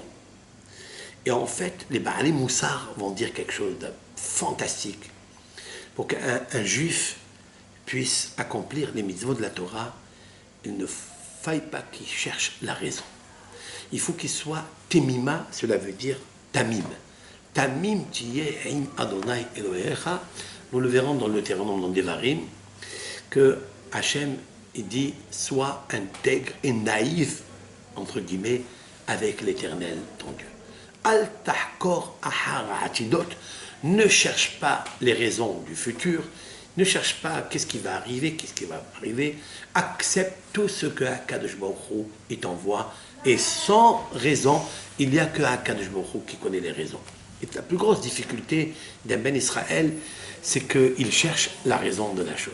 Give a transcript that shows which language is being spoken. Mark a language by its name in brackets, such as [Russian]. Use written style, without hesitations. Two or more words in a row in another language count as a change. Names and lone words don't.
[French] Et en fait, les [Hebrew] בעלי מוסר [French] vont dire quelque chose de fantastique. Pour qu'un juif puisse accomplir les mitzvot de la Torah, il ne faille pas qu'il cherche la raison. Il faut qu'il soit temima, cela veut dire tamim. [Hebrew] תמים תהיה עם אדוני אלוהיך. [French] Nous le verrons dans le Deutéronome, dans Devarim, que Hachem, il dit, sois intègre et naïf, entre guillemets, avec l'Éternel, ton Dieu. [Hebrew] אל תחקור אחר העתידות, [French] ne cherche pas les raisons du futur, ne cherche pas qu'est-ce qui va arriver, accepte tout ce que [Hebrew] הקדוש ברוך הוא [French] il t'envoie, et sans raison, il n'y a que [Hebrew] הקדוש ברוך הוא [French] qui connaît les raisons. Et la plus grosse difficulté d'un [Hebrew] בן ישראל, [French] c'est qu'il cherche la raison de la chose.